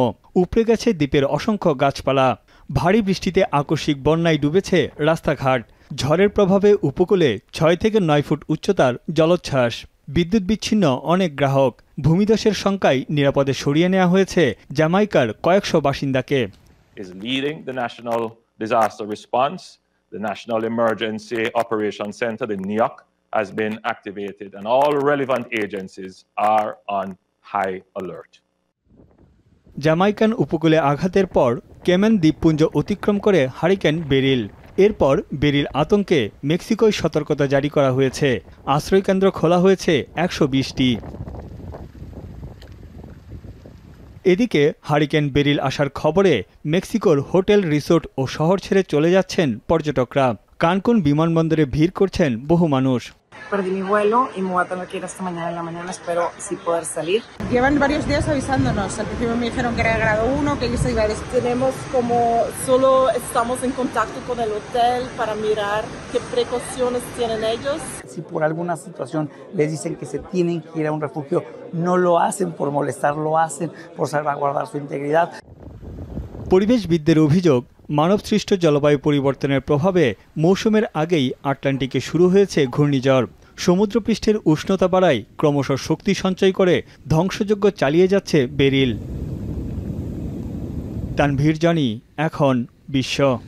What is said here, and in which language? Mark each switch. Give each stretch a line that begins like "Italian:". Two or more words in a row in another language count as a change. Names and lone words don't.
Bangla: উপড়ে গেছে দ্বীপের অসংখ্য গাছপালা। ভারী বৃষ্টিতে আকস্মিক বন্যায় ডুবেছে রাস্তাঘাট। ঝড়ের প্রভাবে উপকূলে ৬ থেকে ৯ ফুট উচ্চতার জলোচ্ছ্বাস। বিদ্যুৎ বিচ্ছিন্ন অনেক গ্রাহক। ভূমিধসের শঙ্কায় নিরাপদে সরিয়ে নেওয়া হয়েছে জ্যামাইকার কয়েকশো বাসিন্দাকে।
English: The National Emergency Operations Center, the NEOC, has been activated and all relevant agencies are on high alert.
Bangla: জ্যামাইকান উপকূলে আঘাতের পর কেমেন দ্বীপপুঞ্জ অতিক্রম করে হারিকেন বেরিল। এরপর বেরিল আতঙ্কে মেক্সিকোয় সতর্কতা জারি করা হয়েছে। আশ্রয়কেন্দ্র খোলা হয়েছে ১২০টি। এদিকে হারিকেন বেরিল আসার খবরে মেক্সিকোর হোটেল, রিসোর্ট ও শহর ছেড়ে চলে যাচ্ছেন পর্যটকরা। কানকুন বিমানবন্দরে ভিড় করছেন বহু মানুষ।
Spanish: Perdí mi vuelo y me voy a tener que ir hasta mañana en la mañana, espero sí poder salir. Llevan varios días avisándonos, al principio me dijeron que era grado 1, que yo se iba a Tenemos como, solo estamos en contacto con el hotel para mirar qué precauciones tienen ellos. Si por alguna situación les dicen que se tienen que ir a un refugio, no lo hacen por molestar, lo hacen por salvaguardar su integridad.
Bangla: পরিবেশবিদদের অভিযোগ, মানবসৃষ্ট জলবায়ু পরিবর্তনের প্রভাবে মৌসুমের আগেই আটলান্টিকে শুরু হয়েছে ঘূর্ণিঝড়। সমুদ্রপৃষ্ঠের উষ্ণতা বাড়ায় ক্রমশ শক্তি সঞ্চয় করে ধ্বংসযজ্ঞ চালিয়ে যাচ্ছে বেরিল। তানভীর জানি, এখন বিশ্ব।